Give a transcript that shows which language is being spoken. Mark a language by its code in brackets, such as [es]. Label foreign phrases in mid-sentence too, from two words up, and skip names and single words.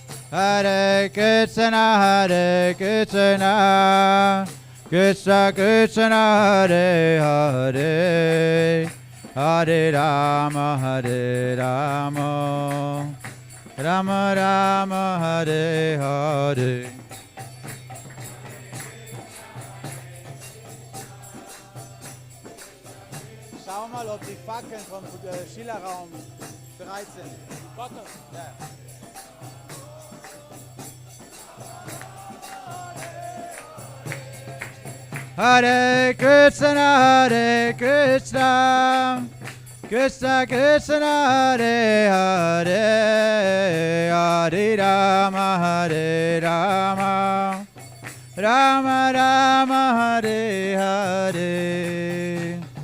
[sa] Hare Krishna, Krishna Krishna, Hare Hare, Hare Rama, Rama Rama, Hare Hare. [de] Schau mal, ob die Fackeln vom Schillerraum bereit sind. Ja. [sa] Hare Krishna, Krishna Krishna, Hare Hare, Hare Rama, Rama Rama, Hare Hare.